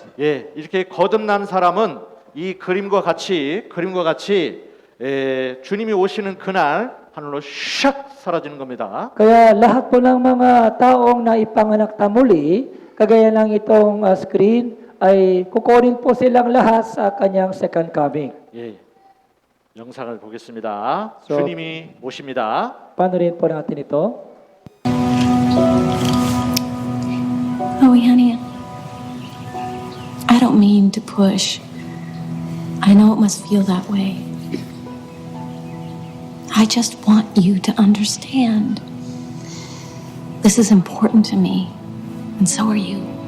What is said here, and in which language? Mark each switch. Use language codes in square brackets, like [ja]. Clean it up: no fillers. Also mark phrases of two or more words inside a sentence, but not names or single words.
[ko] 예, 이렇게 거듭난 사람은 이 그림과 같이 주님이 오시는 그날 하늘로 샥 사라지는 겁니다. [tl] Kaya lahat po ng mga taong na ipanganak na muli, kagaya ng itong screen, ay kukunin po silang lahat sa kanyang [en] second coming. [ko] 예, 영상을 보겠습니다. [tl] So, [ko] 주님이 오십니다. [tl] Panorin po natin ito. [en] Chloe, honey, I don't mean to push. I know it must feel that way. I just want you to understand. This is important to me, and so are you.